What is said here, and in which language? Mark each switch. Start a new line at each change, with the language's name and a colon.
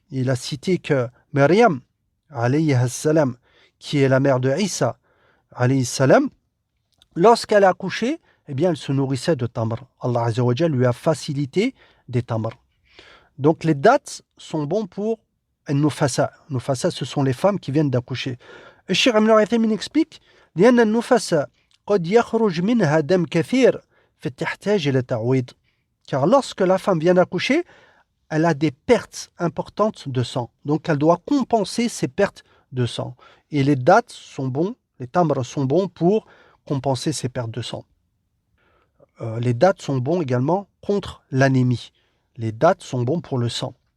French: Il a cité que Maryam, alayhi salam, qui est la mère de Isa, alayhi salam, lorsqu'elle a accouché, eh bien elle se nourrissait de tamr. Allah Azza wa Jal lui a facilité des tamr. Donc les dates sont bons pour النفساء. النفساء, ce sont les femmes qui viennent d'accoucher.
Arabic: الشيخ ابن عثيمين
French: explique
Arabic: لأن النفساء قد يخرج منها دم كثير فتحتاج إلى تعويض.
French: Car lorsque la femme vient d'accoucher, elle a des pertes importantes de sang. Donc elle doit compenser ces pertes de sang. Et les dates sont bons, les tamrs sont bons pour compenser ces pertes de sang. Les dates sont bons également contre l'anémie. Les dates sont bons pour le sang.